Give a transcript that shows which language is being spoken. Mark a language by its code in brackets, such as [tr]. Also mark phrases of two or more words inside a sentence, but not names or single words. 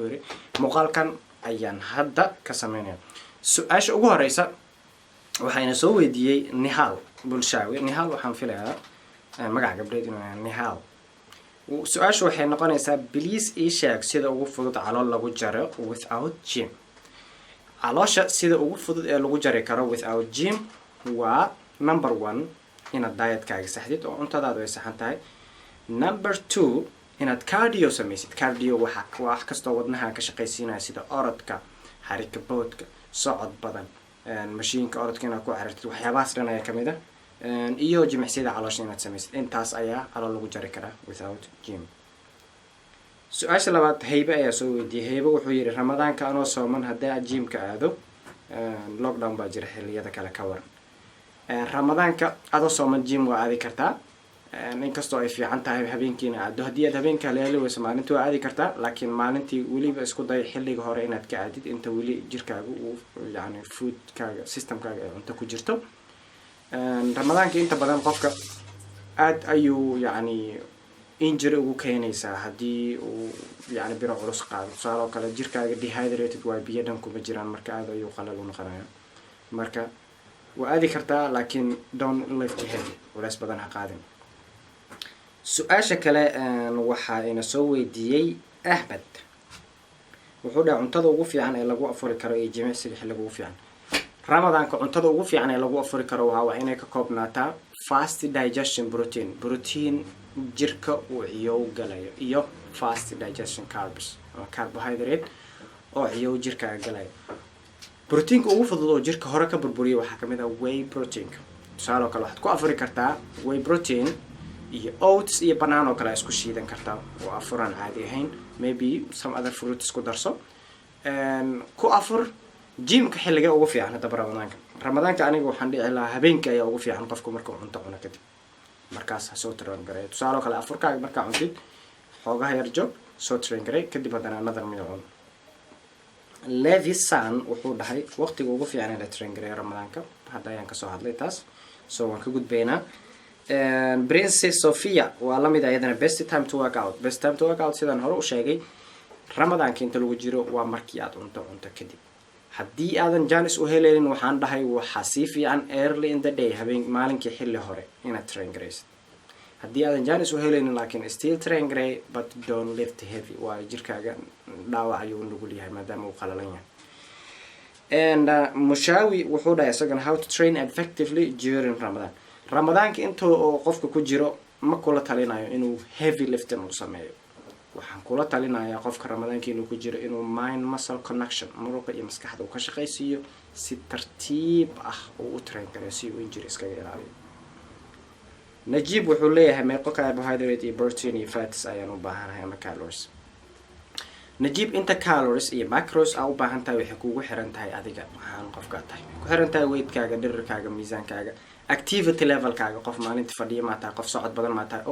[so] yiri muuqaalkan ayaan hadda ka sameynaa su'aasha ugu horeysa waxayna soo weydiiyay Nihal Bulshaawi Nihal waxaan filayaa magaca gabdheed inuu yahay Nihal su'aashu waxay noqonaysaa please ii sheeg sida ugu fudud calool lagu jaro [en] without gym [so] caloosha sida ugu fudud ee lagu jari karo [en] without gym [so] waa number 1 inaad diet-kaaga saxdid oo cuntadaadu ay saxan tahay number 2 inaad cardio samaysid cardio wax kastoo wadnaha ka shaqaysiinaya sida orodka xarika boodka socod badan mashiinka orodka inaad ku carartid waxyaabahaas dhan ayaa kamid ah iyo jimicsiyada caloosha inaad samaysid intaas ayaa calool lagu jari karaa [en] without gym [so] su'aasha labaad Hayba ayaa soo weydiiyay Hayba wuxuu yiri Ramadaanka anoo sooman haddii aad gym-ka aado lockdown baa jira xilliyada kale ka waran Ramadaanka adoo sooman gym waa aadi kartaa inkastoo ay fiican tahay habeenkiina aado haddii aad habeenka leeyahay way maalintii waa aadi kartaa laakiin maalintii waliba isku day xilliga hore inaad ka aadid inta wali jirkaagu uu yani foodkaaga systemkaaga ay cunto ku jirto Ramadaanka inta badan qofka aad ayuu yani injury ugu keenaysaa haddii uu yani biro culus qaado sababtoo kale jirkaaga dehydrated waa biyo dhan kuma jiraan marka aad ayuu qalal u noqonayaa marka waa aadi kartaa laakiin [en] don't lift heavy [so] walaas badan ha qaadin su'aasha kale waxa ina soo weydiiyay Ahmed wuxuu dhahay cuntada ugu fiican ee lagu afuri karo ee jimicsiga xilliga ugu fiican Ramadaanka cuntada ugu fiican ee lagu afuri karo waa inay ka koobnaataa [en] fast digestion protein [so] jirka uu ciyow galayo iyo [en] fast digestion carbs [so] ama carbohydrate oo ciyow jirka galayo proteinka ugu fudud oo jirka hore ka burburiyo waxa kamid ah [en] whey protein [so] tusaale kale waxaad ku afuri kartaa [en] whey protein [so] iyo oats iyo banana oo kale isku shiidan kartaa oo afuran caadi ahayn [en] maybe some other fruits [so] ku darso ku afur gym-ka xilliga ugu fiican hadda Ramadaanka aniga waxaan dhici lahaa habeenkii ayaa ugu fiican qofku markuu cunto cuno kadib markaas soo train garay tusaale kale afurkaaga marka cuntid xoogaha yar joog soo train garay kadib haddana [en] another meal [so] cun Levisan wuxuu dhahay waqtiga ugu fiican ee la train garay Ramadaanka hadda ayaan ka soo hadlay taas soo waan ka gudbeynaa Princess Sophia waa la mid ayadana [en] best time to work out [so] sidaan hore u sheegay Ramadaanka inta lagu jiro waa markii aad cunto kadib haddii aadan jaanis u heleyn waxaan dhahay waxa si fiican [en] early in the day [so] habeen maalinkii xilli hore inaad train garaysid haddii aadan jaanis u heleyn laakiin [en] still train [so] garay [en] but don't lift heavy [so] waa jirkaaga dhaawac ayuu nugul yahay maadaama uu qalalan yahay and Mushawi wuxuu dhahay isagana [en] how to train effectively during [so] Ramadaanka intuu qofka ku jiro ma kula talinayo inuu [en] heavy lifting [so] uu sameeyo waxaan kula talinayaa qofka Ramadaanka inuu ku jiro inuu [en] mind muscle connection [so] muruqa iyo maskaxda uu ka shaqaysiiyo si tartiib ah oo u train gareeyo si uu injury iskaga ilaaliyo Najib wuxuu leeyahay meeqa carbohydrate iyo protein iyo fats ayaan u baahanahay ama calories Najib inta calories iyo macros u baahan tahay waxay kugu xiran tahay adiga waxaan qofka tahay ku xiran tahay weight-kaaga dhirirkaaga miisaankaaga [en] activity level- [so] kaaga qof maalintii fadhiyo ma tahay qof socod badan ma tahay